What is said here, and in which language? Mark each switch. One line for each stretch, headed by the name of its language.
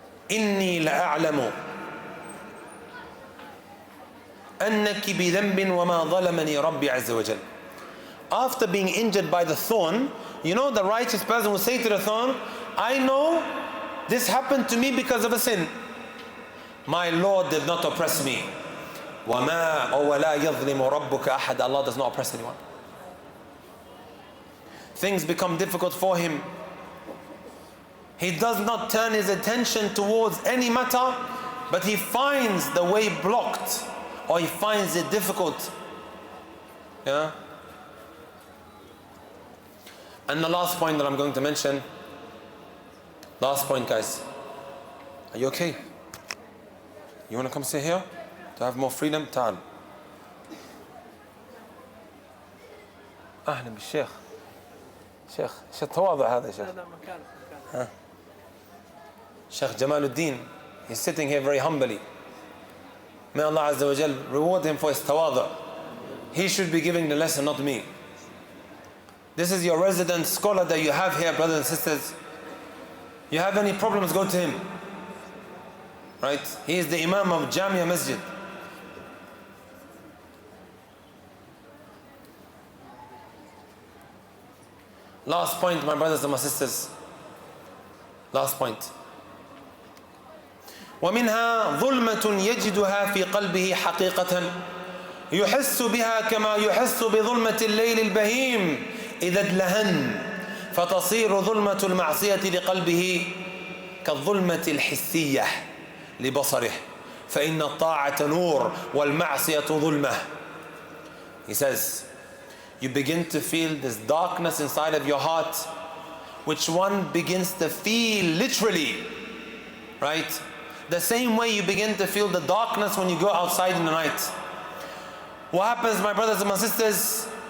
Arabic: إني لأعلم أنك بذنب وما ظلمني ربي عز وجل.
English: After being injured by the thorn, you know, the righteous person will say to the thorn, I know this happened to me because of a sin. My Lord did not oppress me.
Arabic: وَمَا وَلَا يَظْلِمُ رَبُّكَ أَحَدًا.
English: Allah does not oppress anyone. Things become difficult for him. He does not turn his attention towards any matter, but he finds the way blocked, or he finds it difficult. Yeah? And the last point that I'm going to mention, last point, guys. Are you okay? You want to come sit here to have more freedom?
Arabic: تعال. أهلا بالشيخ. شيخ ايش التواضع هذا يا شيخ؟ ها.
English: Sheikh Jamaluddin, he's sitting here very humbly. May Allah Azza wa Jal reward him for his tawadhu. He should be giving the lesson, not me. This is your resident scholar that you have here, brothers and sisters. You have any problems, go to him. Right? He is the Imam of Jamia Masjid. Last point, my brothers and my sisters. Last point.
Arabic: ومنها ظلمة يجدها في قلبه حقيقة يحس بها كما يحس بظلمة الليل البهيم إذا ادلهن فتصير ظلمة المعصية لقلبه كالظلمة الحسية لبصره فإن الطاعة نور والمعصية ظلمة.
English: He says, you begin to feel this darkness inside of your heart, which one begins to feel literally, right? The same way you begin to feel the darkness when you go outside in the night. What happens, my brothers and my sisters?